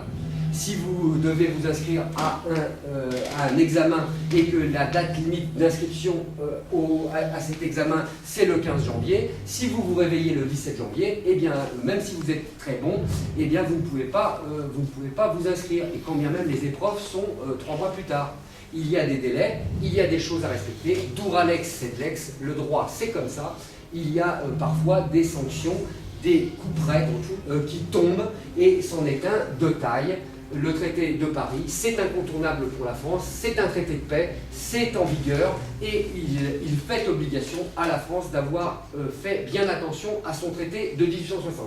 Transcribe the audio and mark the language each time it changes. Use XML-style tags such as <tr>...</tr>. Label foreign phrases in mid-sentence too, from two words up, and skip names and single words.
<fr>Si vous devez vous inscrire à un examen et que la date limite d'inscription à cet examen c'est le 15 janvier, si vous vous réveillez le 17 janvier, eh bien même si vous êtes très bon, eh bien vous ne pouvez pas vous inscrire, et quand bien même les épreuves sont 3 mois plus tard. Il y a des délais, il y a des choses à respecter,</fr> <la>duralex sed lex,</la> <fr>le droit c'est comme ça, il y a parfois des sanctions, des coups près qui tombent, et c'en est un de taille. le traité de Paris, c'est incontournable pour la France, c'est un traité de paix, c'est en vigueur, et il fait obligation à la France d'avoir fait bien attention à son traité de 1860.</fr>